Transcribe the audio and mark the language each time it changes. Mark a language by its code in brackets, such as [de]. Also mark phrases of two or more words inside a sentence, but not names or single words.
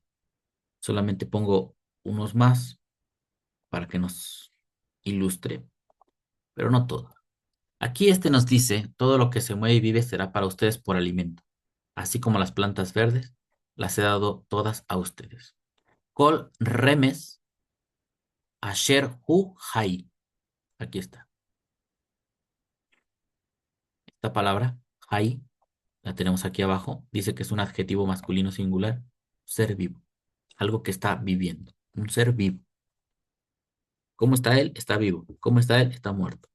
[es] Solamente pongo unos más para que nos ilustre, pero no todo. Aquí este nos dice, todo lo que se mueve y vive será para ustedes por alimento, así como las plantas verdes, las he dado todas a ustedes. [he] כל רמש אשר הוא חי. [es] Aquí está. Esta palabra, hai, la tenemos aquí abajo, dice que es un adjetivo masculino singular, ser vivo, algo que está viviendo, un ser vivo. ¿Cómo está él? Está vivo. ¿Cómo está él? Está muerto.